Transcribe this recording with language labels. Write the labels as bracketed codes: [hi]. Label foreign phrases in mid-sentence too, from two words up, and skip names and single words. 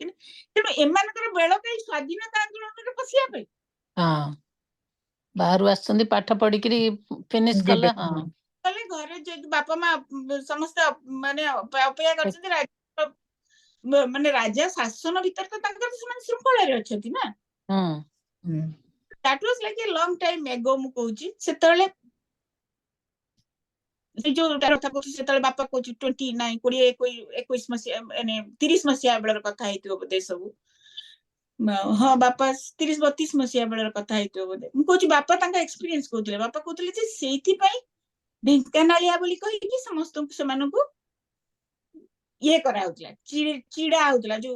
[or] ତେଣୁ ଏମାନଙ୍କର ବେଳ ପାଇଁ ସ୍ଵାଧୀନତା ଆନ୍ଦୋଳନରେ ପଶିବା ପାଇଁ ବାହାରୁ ଆସିଛନ୍ତି, ପାଠ ପଢିକିରି ଫିନିଶ କଲେ, ଘରେ ବାପା ମା ସମସ୍ତେ ମାନେ ଅପେକ୍ଷା କରିଛନ୍ତି, ମାନେ ରାଜା ଶାସନ ଭିତରେ ତ ତାଙ୍କର ସେମାନେ ଶୃଙ୍ଖଳାରେ ଅଛନ୍ତି ନା। [en] That was like a long time ago, [or] ମୁଁ କହୁଛି। ସେତେବେଳେ କଥା କହୁଛି, ସେତେବେଳେ ବାପା କହୁଛି 21 ମସିହା, ମାନେ 30 ମସିହା ବେଳର କଥା ହେଇଥିବ ବୋଧେ ସବୁ। ହଁ, ବାପା 30-32 ମସିହା ବେଳର କଥା ହେଇଥିବ ବୋଧେ। ମୁଁ କହୁଛି ବାପା ତାଙ୍କ ଏକ୍ସପିରିଏନ୍ସ କହୁଥିଲେ, ବାପା କହୁଥିଲେ ଯେ ସେଇଥିପାଇଁ ଢେଙ୍କାନାଳିଆ ବୋଲି କହିକି ସମସ୍ତଙ୍କୁ ସେମାନଙ୍କୁ ଇଏ କରାହଉଥିଲା, ଚିଡା ହଉଥିଲା, ଯୋଉ